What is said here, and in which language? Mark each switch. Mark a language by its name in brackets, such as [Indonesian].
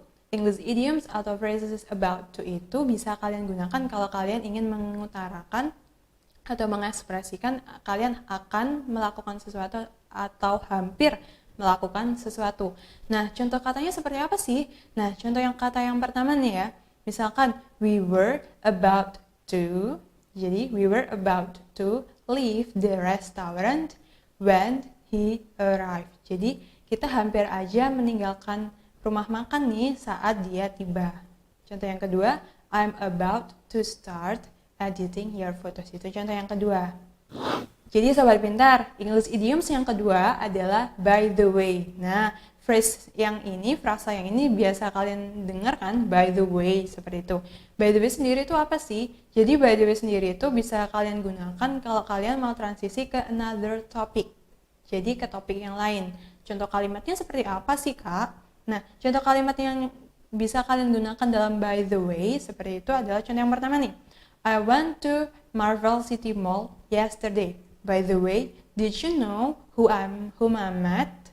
[Indonesian] English idioms atau phrases about to itu bisa kalian gunakan kalau kalian ingin mengutarakan atau mengekspresikan kalian akan melakukan sesuatu atau hampir melakukan sesuatu. Nah, contoh katanya seperti apa sih? Nah, contoh kata yang pertama nih ya. Misalkan, [English] we were about to, [Indonesian] jadi [English] we were about to leave the restaurant when he arrived. [Indonesian] Jadi, kita hampir aja meninggalkan rumah makan nih saat dia tiba. Contoh yang kedua, [English] I'm about to start editing your photos. [Indonesian] Itu contoh yang kedua. Jadi sobat pintar, English idioms yang kedua adalah by the way. Nah, frasa yang ini biasa kalian dengar kan, by the way, seperti itu. By the way sendiri itu apa sih? Jadi by the way sendiri itu bisa kalian gunakan kalau kalian mau transisi ke [English] another topic. [Indonesian] Jadi ke topik yang lain. Contoh kalimatnya seperti apa sih, Kak? Nah, contoh kalimat yang bisa kalian gunakan dalam by the way seperti itu adalah contoh yang pertama nih. [English] I went to Marvel City Mall yesterday. By the way, did you know whom I met?